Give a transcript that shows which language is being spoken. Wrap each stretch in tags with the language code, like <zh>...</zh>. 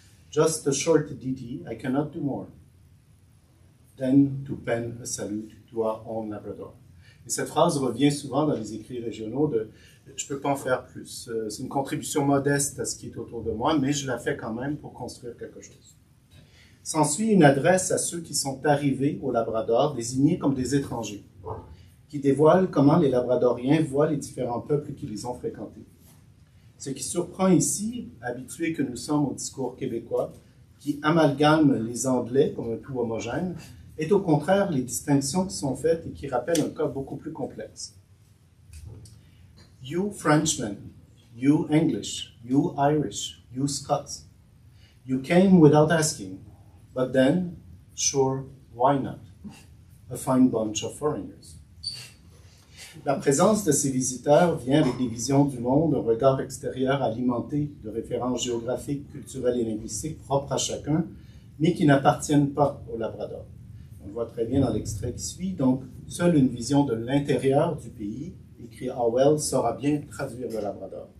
<en>Just a short ditty, I cannot do more than to pen a salute to our own Labrador.</en> <fr>Et cette phrase revient souvent dans les écrits régionaux de « je ne peux pas en faire plus ». C'est une contribution modeste à ce qui est autour de moi, mais je la fais quand même pour construire quelque chose. S'ensuit une adresse à ceux qui sont arrivés au Labrador, désignés comme des étrangers, qui dévoilent comment les Labradoriens voient les différents peuples qui les ont fréquentés. Ce qui surprend ici, habitués que nous sommes au discours québécois, qui amalgame les Anglais comme un tout homogène, est au contraire les distinctions qui sont faites et qui rappellent un cas beaucoup plus complexe.</fr> <en>You Frenchmen, you English, you Irish, you Scots, you came without asking, but then, sure, why not? A fine bunch of foreigners.</en> <fr>La présence de ces visiteurs vient avec des visions du monde, un regard extérieur alimenté de références géographiques, culturelles et linguistiques propres à chacun, mais qui n'appartiennent pas au Labrador. On le voit très bien dans l'extrait qui suit, donc seule une vision de l'intérieur du pays, écrit Howell, saura bien traduire le Labrador.</fr>